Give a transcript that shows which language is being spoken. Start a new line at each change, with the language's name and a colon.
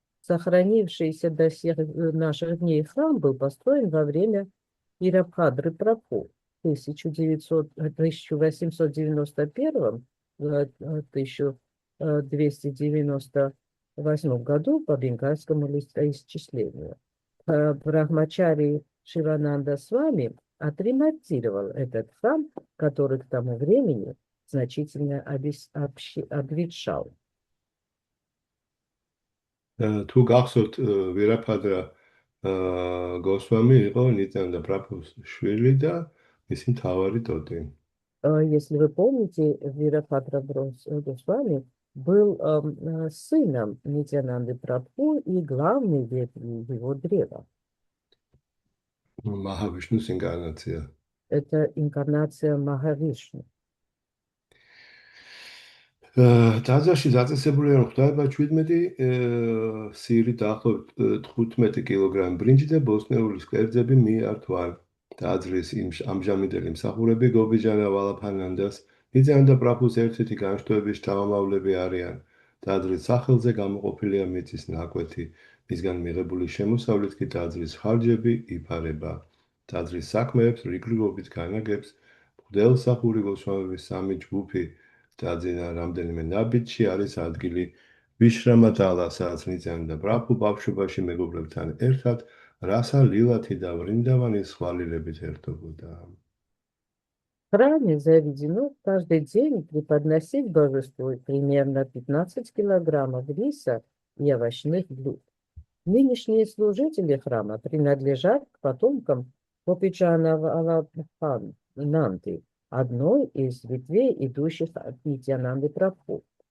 Russian: Сохранившийся до всех наших дней храм был построен во время Вирабхадры Прабху в 1891-1298 году по бенгальскому летоисчислению. Брахмачари Шивананда Свами отремонтировал этот храм, который к тому времени значительно обветшал.
Georgian: თუ გახსოვთ ვირაფადრა გოსვამი იყო ნიტანანდა პრაფუს შვილი და მისი მთავარი ტოტი.
Russian: Если вы помните, Вирабхадра Госвами был сыном Нитянанды Прабху и главной ветвью его древа.
Georgian: მაჰავიშნუს ინკარნაცია.
Russian: Это инкарнация Махавишну.
Georgian: ტაძარში დაწესებულია რომ ღვთაება 17 სირი დაახლოებით 15 კილოგრამი ბრინჯი და ბოსნეულის კერძები მიართვან. ტაძრის ამჟამინდელი მსახურები გობიჯანა ვალაფანანდას, ნიძანანდა პრაფუს ერთ-ერთი განშტოების შთამომავლები არიან. ტაძრის სახელზე გამოყოფილია მიწის ნაკვეთი, მისგან მიღებული შემოსავლით კი ტაძრის ხარჯები იფარება. ტაძრის საქმეებს რიგრიგობით განაგებს მღვდელმსახური გოსვამების სამი ჯგუფი. დაძინა რამდენიმე ნაბიჯში არის ადგილი ვიშრამათალა, სადაც ნიძანანდა პრაფუ ბავშვობაში მეგობრებთან ერთად რასა ლილათი და ვრინდავანის ხვალირებით ერთობოდა.
Russian: В храме заведено каждый день преподносить божеству примерно 15 килограммов риса и овощных блюд. Нынешние служители храма принадлежат к потомкам Гопиджана Валабхананды, одной из ветвей, идущих от Нитянанды Прабху.